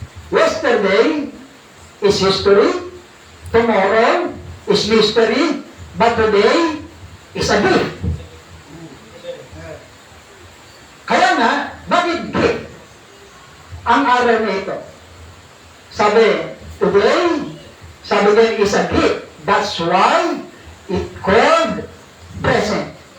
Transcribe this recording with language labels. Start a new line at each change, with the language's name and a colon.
English: Yesterday is history, tomorrow is mystery, but today is a gift.
Filipino: Kaya nga, bakit gift ang araw na ito? Sabi,
English: today,
Filipino: sabi din
English: is a gift. That's why it called present.